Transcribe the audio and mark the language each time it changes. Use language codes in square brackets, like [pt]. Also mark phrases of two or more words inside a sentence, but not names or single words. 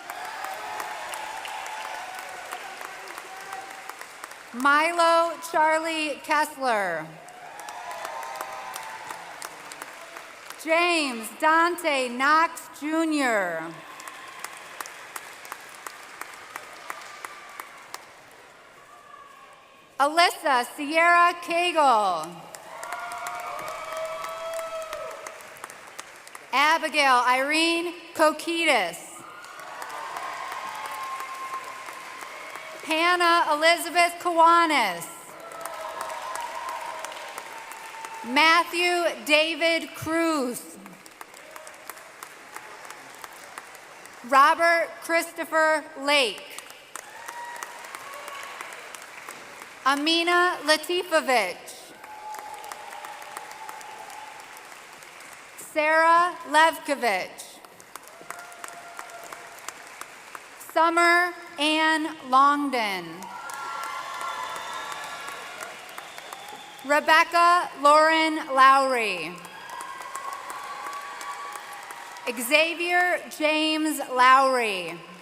[en] Milo Charlie Kessler. James Dante Knox Jr. Alyssa Sierra Cagle. Abigail Irene Kokitis. Hannah Elizabeth Kiwanis. Matthew David Cruz. Robert Christopher Lake. Amina Latifovich. Sarah Levkovich. Summer Ann Longden. Rebecca Lauren Lowry. Xavier James Lowry.